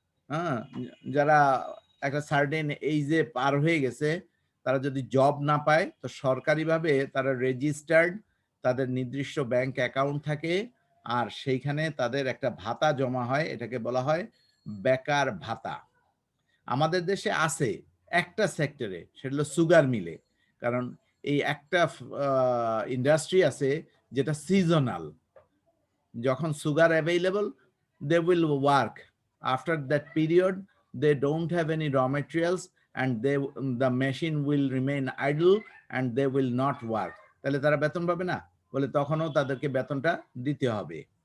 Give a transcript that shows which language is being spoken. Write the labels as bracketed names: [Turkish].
[Bangla] হ্যাঁ, যারা একটা সার্টেন এইজে পার হয়ে গেছে, তারা যদি জব না পায় তো সরকারিভাবে তারা রেজিস্টার্ড, তাদের নির্দিষ্ট ব্যাংক অ্যাকাউন্ট থাকে, আর সেইখানে তাদের একটা ভাতা জমা হয়, এটাকে বলা হয় বেকার ভাতা। আমাদের দেশে আছে একটা সেক্টরে, সেটা হলো সুগার মিলে, কারণ এই একটা ইন্ডাস্ট্রি আছে যেটা সিজনাল। যখন [English] Sugar available, they will work. After that period they don't have any raw materials and the machine will remain idle and they will not work. [Bangla] তাহলে তারা বেতন পাবে না, বলে তখনও তাদেরকে বেতনটা দিতে হবে।